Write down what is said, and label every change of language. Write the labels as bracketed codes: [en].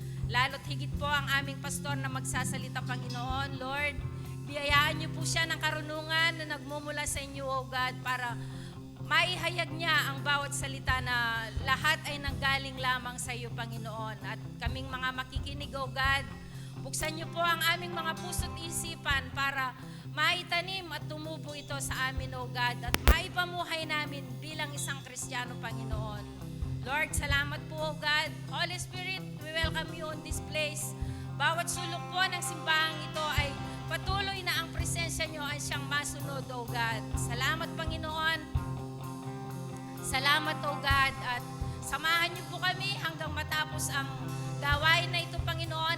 [tl] Lalo't higit po ang aming pastor na magsasalita, Panginoon, Lord, biyayaan niyo po siya ng karunungan na nagmumula sa inyo, O God, para maihayag niya ang bawat salita na lahat ay nanggaling lamang sa iyo, Panginoon. At kaming mga makikinig, O God, buksan niyo po ang aming mga puso't isipan para maitanim at tumubo ito sa amin, O God, at maipamuhay namin bilang isang Kristiyano, Panginoon. Lord, salamat po, O God. [en] Holy Spirit, we welcome you on this place. [tl] Bawat sulok po ng simbahang ito ay patuloy na ang presensya niyo ay siyang masunod, O God. Salamat, Panginoon. Salamat, O God. At samahan niyo po kami hanggang matapos ang gawain na ito, Panginoon.